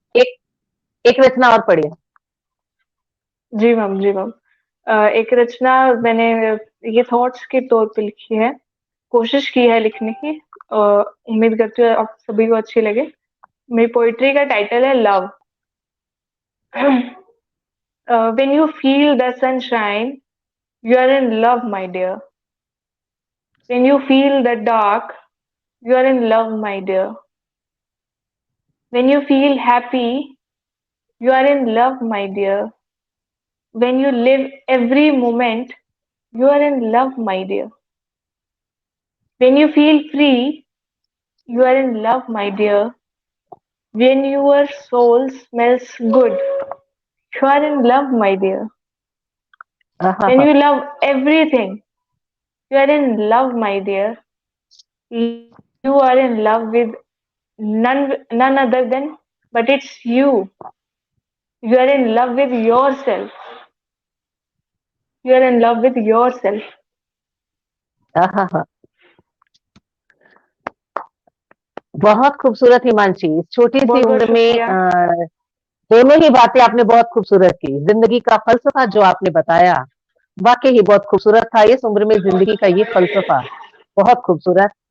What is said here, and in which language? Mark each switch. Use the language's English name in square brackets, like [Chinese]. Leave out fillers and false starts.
[Hindi] एक एक रचना और पढ़िए। जी मैम, जी मैम। एक रचना मैंने ये थॉट्स के तौर पे लिखी है, कोशिश की है लिखने की। उम्मीद करती हूँ आप सभी को अच्छी लगे। मेरी पोइट्री का टाइटल है love. [English] When you feel the sunshine, you are in love, my dear. When you feel the dark, you are in love, my dear. When you feel happy, you are in love, my dear. When you live every moment, you are in love, my dear. When you feel free, you are in love, my dear. When your soul smells good, you are in love, my dear. When aha, you love everything, you are in love, my dear. You are in love with none other than, but it's you. You are in love with yourself. You are in love with yourself. [Hindi] आहा, बहुत खूबसूरत हिमांशी। इस छोटी सी बहुत बहुत उम्र में शुक्रिया। दोनों ही बातें आपने बहुत खूबसूरत की। जिंदगी का फलसफा जो आपने बताया वाकई ही बहुत खूबसूरत था। इस उम्र में जिंदगी का ये फलसफा बहुत खूबसूरत।